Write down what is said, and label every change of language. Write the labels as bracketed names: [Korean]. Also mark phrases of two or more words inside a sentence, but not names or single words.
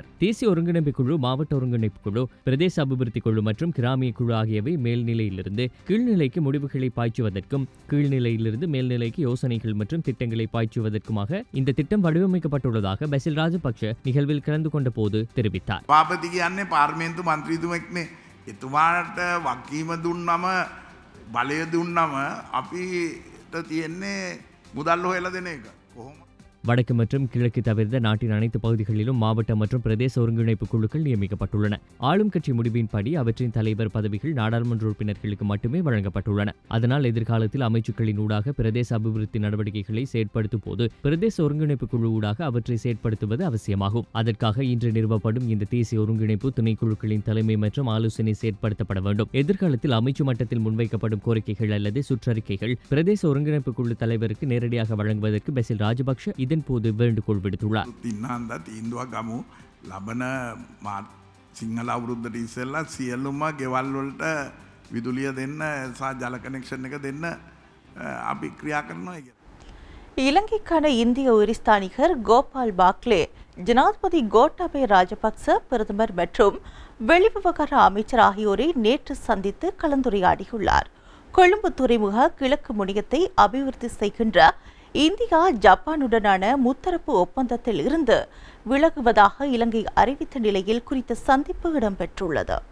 [Tamil] தேசிய ஒருங்கிணைப்பு குழு, மாவட்ட ஒருங்கிணைப்பு குழு, பிரதேச அபிவிருத்தி குழு மற்றும் கிராமிய குழு ஆகியவை மேல்நிலையிலிருந்து கீழ்நிலைக்கு முடிவுகளை பாய்ச்சுவதற்கும், கீழ்நிலையிலிருந்து மேல்நிலைக்கு யோசனைகள் மற்றும் திட்டங்களை பாய்ச்சுவதற்குமாக இந்த திட்டம் வடிவமைக்கப்பட்டுள்ளதாக பசில் ராஜபக்ச நிகழ்வில் கலந்து கொண்ட போது தெரிவித்தார். [Sinhala] එතුමාට වකීම දුන්නම බලය දුන්නම අපිට තියෙන්නේ මුදල් හොයලා දෙන එක. කොහොම [Tamil] வடக்கு மற்றும் கிழக்கு தவிர்த்த நாட்டின் அனைத்து பகுதிகளிலும் மாவட்ட மற்றும் பிரதேச ஒருங்கிணைப்பு குழுக்கள் நியமிக்கப்பட்டுள்ளன. ஆளும் கட்சி முடிவின்படி அவற்றின் தலைவர் பதவிகள் நாடாளுமன்ற உறுப்பினர்களுக்கு மட்டுமே வழங்கப்பட்டுள்ளன. அதனால் எதிர்காலத்தில் அமைச்சுக்களின் ஊடாக பிரதேச அபிவிருத்தி நடவடிக்கைகளை செயற்படுத்தும் போது பிரதேச ஒருங்கிணைப்பு குழு ஊடாக அவற்றை செயற்படுத்துவது அவசியமாகும். அதற்காக இன்று நிறுவப்படும் இந்த தேசிய ஒருங்கிணைப்பு துணைக்குழுக்களின் தலைமை மற்றும் ஆலோசனை செயற்படுத்தப்பட வேண்டும். எதிர்காலத்தில் அமைச்சு மட்டத்தில் முன்வைக்கப்படும் கோரிக்கைகள் அல்லது சுற்றறிக்கைகள் பிரதேச ஒருங்கிணைப்பு குழு தலைவருக்கு நேரடியாக வழங்குவதற்கு பசில் ராஜபக்ஷ இதன் போது வேண்டுகோள் விடுத்துள்ளார். [Sinhala] සිංහල අවුරුද්දට ඉස්සෙල්ලා සියලුම ගෙවල් වලට විදුලිය දෙන්න සහ ජල කනෙක්ෂන් එක දෙන්න අපි ක්‍රියා කරනවා. [Tamil] இலங்கைக்கான இந்திய உரிஸ்தானிகர் கோபால் பாக்லே ஜனாதிபதி கோட்டாபய ராஜபக்ச, பிரதமர் மற்றும் வெளிவிவகார அமைச்சர் ஆகியோரை நேற்று சந்தித்து கலந்துரையாடியுள்ளார். கொழும்பு துறைமுக கிழக்கு முனையத்தை அபிவிருத்தி செய்கின்ற இந்தியா ஜப்பானுடனான முத்தரப்பு ஒப்பந்தத்தில் இருந்து விலகுவதாக இலங்கை அறிவித்த நிலையில் குறித்த சந்திப்பு இடம்பெற்றுள்ளது.